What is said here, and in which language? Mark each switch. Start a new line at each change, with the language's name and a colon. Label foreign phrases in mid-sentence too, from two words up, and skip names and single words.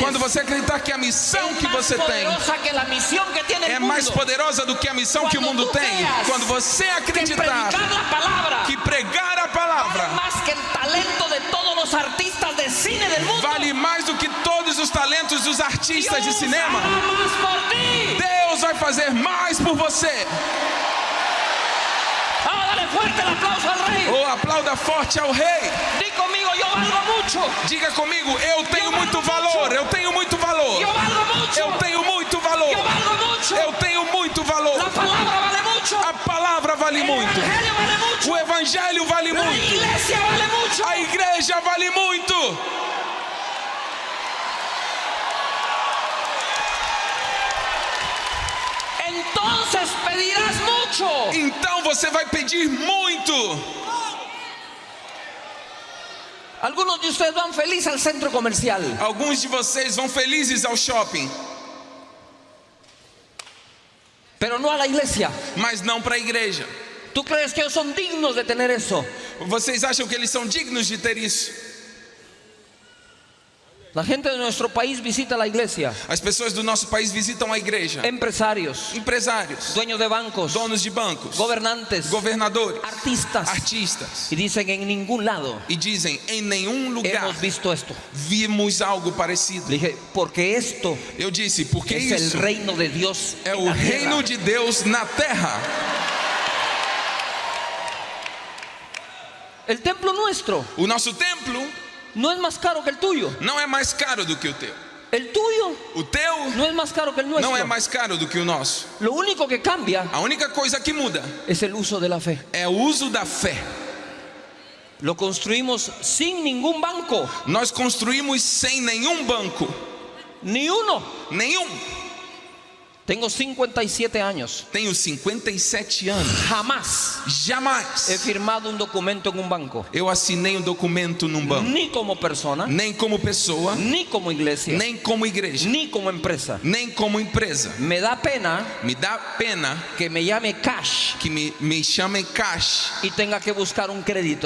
Portuguese: quando você acreditar que a missão que você tem
Spanish: que la misión que tiene el
Portuguese: é mais
Spanish: mundo,
Portuguese: poderosa do que a missão que o mundo tem, quando você
Spanish: que
Portuguese: acreditar
Spanish: predicar la palabra
Portuguese: que pregar a palavra
Spanish: vale más que el talento de todos los artistas de cine del mundo,
Portuguese: vale mais do que todos os talentos dos artistas de
Spanish: Dios
Portuguese: cinema,
Spanish: hará más por ti.
Portuguese: Deus vai fazer mais por você.
Spanish: Dale fuerte el aplauso al rey.
Portuguese: Ou aplauda forte ao rei.
Spanish: Di conmigo, yo valgo mucho.
Portuguese: Diga comigo, eu tenho muito valor, eu tenho muito valor.
Spanish: Yo valgo mucho.
Portuguese: Eu tenho muito valor.
Spanish: Yo valgo mucho.
Portuguese: Eu tenho muito valor.
Spanish: La palabra vale mucho.
Portuguese: A palavra vale
Spanish: El
Portuguese: muito.
Spanish: evangelio vale mucho.
Portuguese: O evangelho vale
Spanish: La
Portuguese: muito.
Spanish: iglesia vale mucho.
Portuguese: A igreja vale muito.
Spanish: Entonces pedirás mucho.
Portuguese: Então você vai pedir muito.
Spanish: Algunos de ustedes van felices al centro comercial,
Portuguese: Alguns de vocês vão felizes ao shopping,
Spanish: pero no a la iglesia.
Portuguese: mas não para a igreja.
Spanish: ¿Tú crees que ellos son dignos de tener eso?
Portuguese: Vocês acham que eles são dignos de ter isso?
Spanish: La gente de nuestro país visita la iglesia.
Portuguese: As pessoas do nosso país visitam a igreja.
Spanish: Empresarios,
Portuguese: Empresários,
Spanish: dueños de bancos,
Portuguese: donos de bancos,
Spanish: gobernantes,
Portuguese: governadores,
Spanish: artistas,
Portuguese: artistas,
Spanish: y dicen en ningún lado
Portuguese: e dizem: em nenhum lugar
Spanish: hemos visto esto.
Portuguese: vimos algo parecido.
Spanish: Le dije, porque esto
Portuguese: Eu disse: porque
Spanish: es el
Portuguese: isso
Spanish: reino de Dios
Portuguese: é
Spanish: en
Portuguese: o
Spanish: la tierra.
Portuguese: reino de Deus na terra.
Spanish: El templo nuestro
Portuguese: O nosso templo
Spanish: no es más caro que el tuyo.
Portuguese: não é mais caro do que o teu.
Spanish: El tuyo
Portuguese: O teu
Spanish: no es más caro que el nuestro.
Portuguese: não é mais caro do que o nosso.
Spanish: Lo único que cambia
Portuguese: A única coisa que muda
Spanish: es el uso de la fe.
Portuguese: é o uso da fé.
Spanish: Lo construimos sin ningún banco,
Portuguese: Nós construímos sem nenhum banco,
Spanish: ni uno.
Portuguese: nenhum.
Spanish: Tengo 57 años.
Portuguese: Tenho 57 anos.
Spanish: Jamás he
Portuguese: Jamais
Spanish: firmado un documento en un banco.
Portuguese: eu assinei um documento num banco.
Spanish: Ni como persona,
Portuguese: Nem como pessoa,
Spanish: ni como iglesia,
Portuguese: nem como igreja,
Spanish: ni como empresa.
Portuguese: nem como empresa.
Spanish: Me da pena
Portuguese: Me dá pena
Spanish: que me llame cash
Portuguese: que me chamem cash
Spanish: y tenga que buscar un crédito.